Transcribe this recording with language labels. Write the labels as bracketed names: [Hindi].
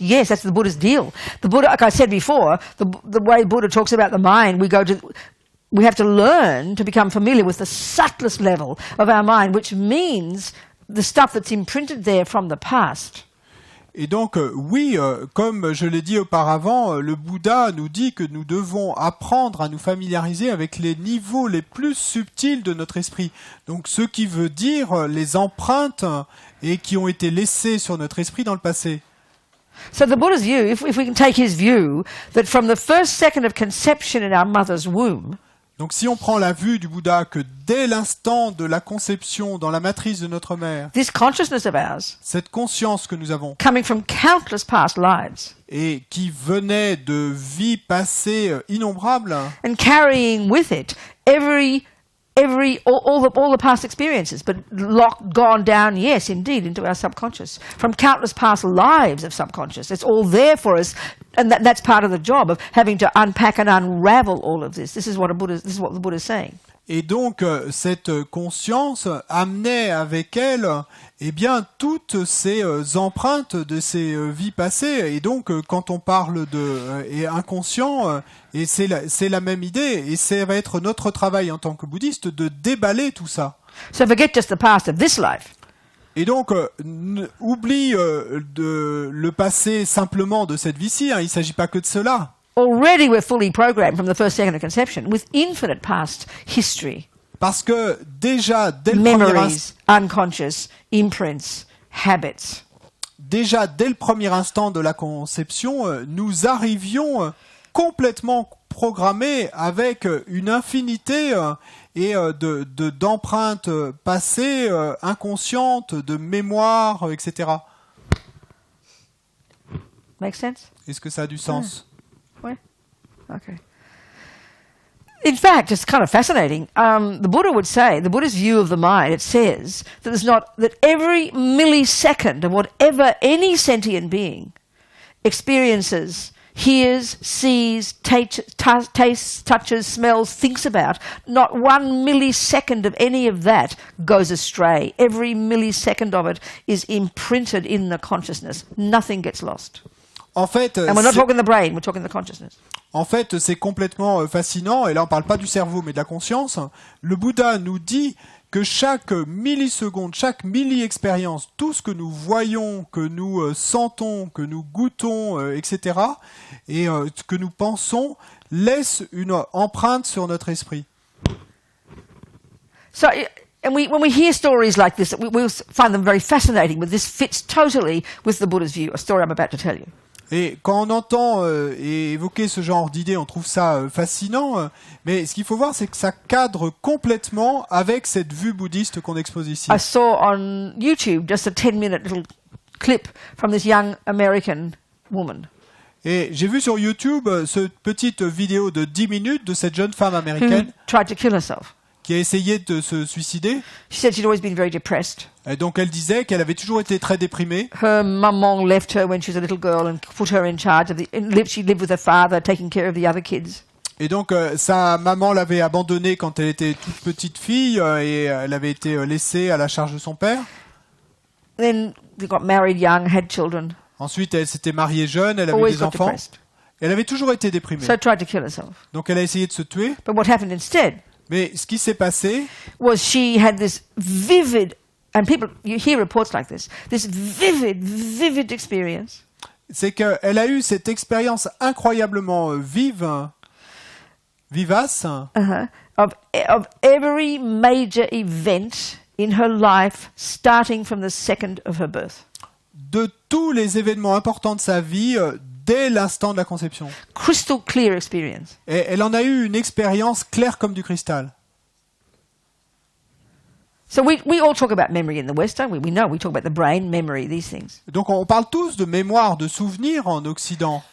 [English] Yes, that's the Buddha's deal. The Buddha, like I said before, the way Buddha talks about the mind, we have to learn to become familiar with the subtlest level of our mind, which means the stuff that's imprinted there from the past. [French] Et donc, oui, comme je l'ai dit auparavant, le Bouddha nous dit que nous devons apprendre à nous familiariser avec les niveaux les plus subtils de notre esprit. Donc, ce qui veut dire les empreintes et qui ont été laissées sur notre esprit dans le passé. [English] So the Buddha's view, if we can take his view, that from the first second of conception in our mother's womb, [French] donc si on prend la vue du Bouddha que dès l'instant de la conception dans la matrice de notre mère, [English] this consciousness of ours, [French] cette conscience que nous avons, [English] coming from countless past lives, [French] et qui venait de vies passées innombrables, [English] and carrying with it all the past experiences, but gone down, yes, indeed, into our subconscious. From countless past lives of subconscious. It's all there for us, and that's part of the job of having to unpack and unravel all of this. This is what the Buddha is saying. [French] Et donc, cette conscience amenait avec elle, eh bien, toutes ces empreintes de ces vies passées. Et donc, quand on parle de inconscient, et c'est la même idée, et ça va être notre travail en tant que bouddhiste de déballer tout ça. [English] So forget just the past of this life. [French] Et donc, oublie le passé simplement de cette vie-ci, hein, il ne s'agit pas que de cela. [English] Already we're fully programmed from the first second of conception with infinite past history. [French] Parce que déjà, dès le premier [English] Memories, unconscious, imprints, habits. [French] Déjà, dès le premier instant de la conception, nous arrivions complètement programmés avec une infinité d'empreintes passées, inconscientes, de mémoire, etc. [English] Make sense? [French] Est-ce que ça a du sens? Ouais. Okay. [English] In fact, it's kind of fascinating. The Buddha would say, the Buddha's view of the mind, it says that every millisecond of whatever any sentient being experiences, hears, sees, tastes, touches, smells, thinks about, not 1 millisecond of any of that goes astray. Every millisecond of it is imprinted in the consciousness. Nothing gets lost. [French] En fait, [English] and we're not talking the brain, we're talking the consciousness. [French] En fait, c'est complètement fascinant, et là on ne parle pas du cerveau mais de la conscience. Le Bouddha nous dit que chaque milliseconde, chaque milli-expérience, tout ce que nous voyons, que nous sentons, que nous goûtons, etc., et que nous pensons, laisse une empreinte sur notre esprit. [English] So, and when we hear stories like this, we find them very fascinating, but this fits totally with the Buddha's view, a story I'm about to tell you. [French] Et quand on entend évoquer ce genre d'idées, on trouve ça fascinant, mais ce qu'il faut voir, c'est que ça cadre complètement avec cette vue bouddhiste qu'on expose ici. [English] I saw on YouTube just a 10-minute little clip from this young American woman. [French] Et j'ai vu sur YouTube cette petite vidéo de 10 minutes de cette jeune femme américaine [English] Who tried to kill herself. [French] Qui a essayé de se suicider. [English] She said she'd always been very depressed. [French] Et donc elle disait qu'elle avait toujours été très déprimée. [English] Her mum left her when she was a little girl and put her in charge of she lived with her father, taking care of the other kids. [French] Et donc sa maman l'avait abandonnée quand elle était toute petite fille et elle avait été laissée à la charge de son père. [English] Then they got married young, had children. [French] Ensuite elle s'était mariée jeune, elle avait des enfants. Elle avait toujours été déprimée. [English] So tried to kill herself. [French] Donc elle a essayé de se tuer. [English] But what happened instead? [French] Mais ce qui s'est passé [English] was she had this vivid, and you hear reports like this vivid experience. [French] C'est qu'elle a eu cette expérience incroyablement vivace [English] of every major event in her life, starting from the second of her birth. [French] De tous les événements importants de sa vie, dès l'instant de la conception. [English] Crystal clear experience. [French] Et elle en a eu une expérience claire comme du cristal. [English] So we all talk about memory in the West, don't we? We know, we talk about the brain, memory, these things. [French] Donc on parle tous de mémoire, de souvenirs en Occident.